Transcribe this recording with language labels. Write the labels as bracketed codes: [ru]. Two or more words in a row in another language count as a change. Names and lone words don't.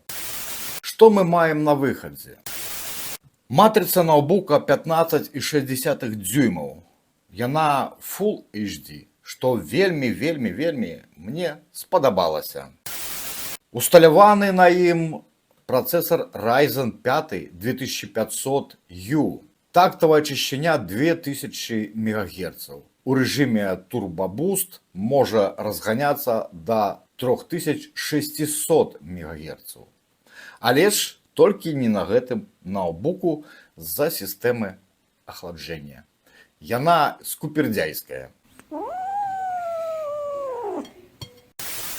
[be] Што мы маем на выхадзе? Матрыца ноутбука 15,6 дюймаў. Яна Full HD. Што вельмі мне спадабалася. Усталяваны на ім працэсар Ryzen 5 2500U. Тактавая чышчыня 2000 МГц. У рэжыме Turbo Boost можа разганяцца да 3600 МГц. Але ж толькі не на гэтым ноутбуку з-за сістэмы ахладжэння. Яна скупердзяйская.